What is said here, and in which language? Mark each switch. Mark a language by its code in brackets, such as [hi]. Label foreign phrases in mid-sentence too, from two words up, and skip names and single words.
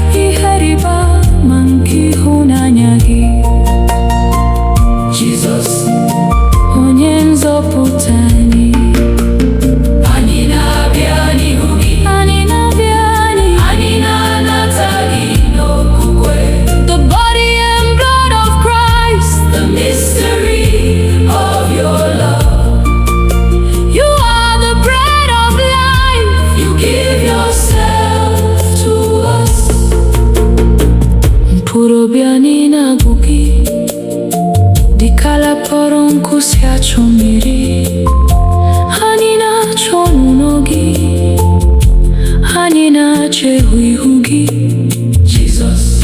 [ig] Ihe rịba ama nke ịhụnanya gị. Jizọs, onye nzọpụta anyị. Anyị na-abịa n'ihu gị. Anyị na-abịa n'ihu gị. Anyị na-anata gị n'okwukwe. [en] The body and blood of Christ. The mystery of your love. You are the bread of life. You give yourself to us. [ig] Mkpụrụ obi anyị na-agụ gị. Dịka ala kpọrọ nkụ si achọ mmiri. Anyị na-achọ ọnụnọ gị. Anyị na-achọ ihu ihu gị. Jizọs.